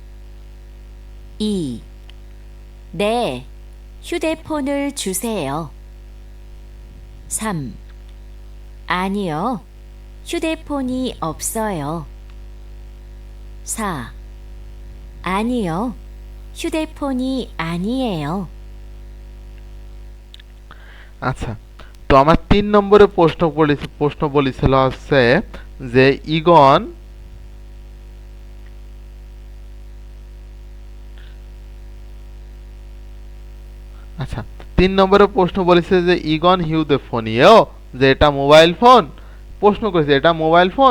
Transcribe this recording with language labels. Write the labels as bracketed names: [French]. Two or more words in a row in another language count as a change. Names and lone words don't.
[Korean] 2. 네, 휴대폰을 주세요. 3. 아니요, 휴대폰이 없어요. 4. 아니요, 휴대폰이 아니에요. [Bangla] আচ্ছা, তো আমার 3 নম্বরে প্রশ্ন বলেছিল হচ্ছে যে ইগন আচ্ছা 3 নম্বরে প্রশ্ন বলেছে যে ইগন হিউদেফোনিও, যে এটা মোবাইল ফোন, প্রশ্ন করেছে এটা মোবাইল ফোন।